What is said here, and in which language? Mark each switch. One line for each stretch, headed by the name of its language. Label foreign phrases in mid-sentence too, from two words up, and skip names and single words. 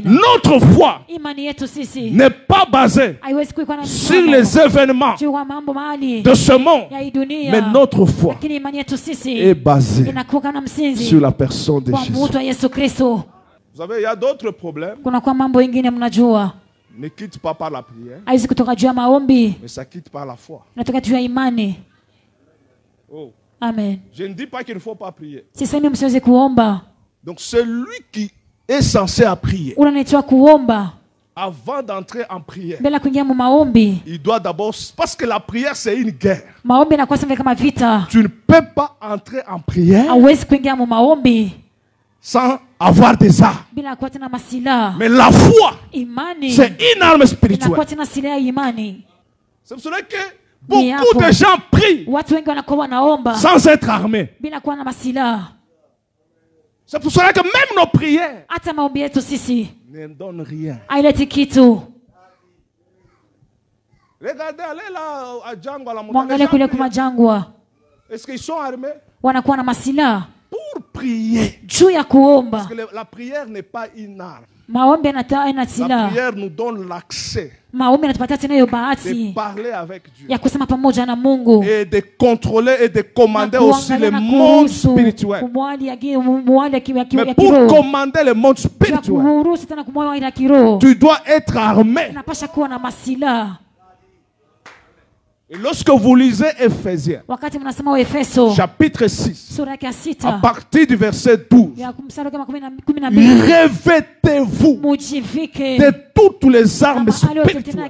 French: Notre foi n'est pas basée sur les événements de ce monde, mais notre foi est basée sur la personne de Jésus. Vous savez, il y a d'autres problèmes. Ne quitte pas par la prière, mais ça quitte par la foi. Oh. Amen. Je ne dis pas qu'il ne faut pas prier.
Swahili: Sisemi msiweze kuomba.
French: Donc celui qui est censé à prier,
Swahili: unanaitwa kuomba,
French: avant d'entrer en prière,
Swahili: mbele kuingia mu maombi,
French: il doit d'abord, parce que la prière c'est une guerre.
Swahili: Maombi yanakuwa kama vita.
French: Tu ne peux pas entrer en prière
Swahili: hauwezi kuingia mu maombi
French: sans avoir des armes.
Swahili: bila kuwa tena masilaha.
French: Mais la foi,
Swahili: imani,
French: c'est une arme spirituelle.
Swahili: inakuwa tena silaha ya imani.
French: C'est pour cela que beaucoup de gens prient
Swahili: watu wengi wanakuwa wanaomba
French: sans être armés.
Swahili: bila kuwa na masilaha.
French: C'est pour cela que même nos prières
Swahili: hata maombi yetu sisi
French: ne donnent rien.
Swahili: haileti kitu.
French: Regardez, allez là à Django, à la montagne.
Swahili: Mwangalie kule kuma jangwa.
French: Est-ce qu'ils sont armés?
Swahili: Wanakuwa na masilaha
French: pour prier.
Swahili: juu ya kuomba.
French: Parce que la prière n'est pas une arme.
Swahili: Maombi yana silaha.
French: La prière nous donne l'accès
Swahili: maombi yanatupatia tena hiyo bahati
French: de parler avec Dieu
Swahili: ya kusema pamoja na Mungu
French: et de contrôler et de commander aussi le monde spirituel. Mais pour commander le monde spirituel, tu dois être armé. Et lorsque vous lisez Ephésiens, chapitre 6, à partir du verset 12, revêtez-vous de toutes les armes spirituelles.